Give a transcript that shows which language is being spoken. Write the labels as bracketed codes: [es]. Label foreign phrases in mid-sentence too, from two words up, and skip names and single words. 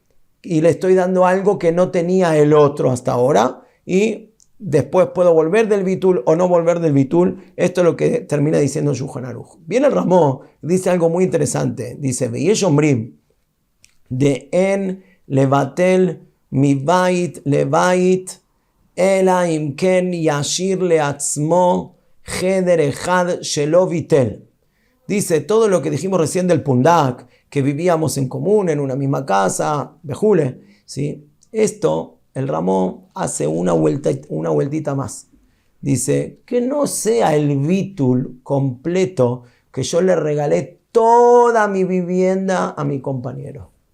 [es] Y le estoy dando algo que no tenía el otro hasta ahora, y después puedo volver del bitul o no volver del bitul. Esto es lo que termina diciendo Shulchan Aruch. Viene el Ramó, dice algo muy interesante. Dice, [he] ויש אומרים, דאין לבטל מבית לבית, אלא אם כן ישייר לעצמו חדר אחד שלא ביטל. [es] Dice, todo lo que dijimos recién del pundak, que vivíamos en común, en una misma casa, bejule, ¿sí? Esto, el Ramón hace una vueltita más. Dice, que no sea el bitul completo, que yo le regalé toda mi vivienda a mi compañero.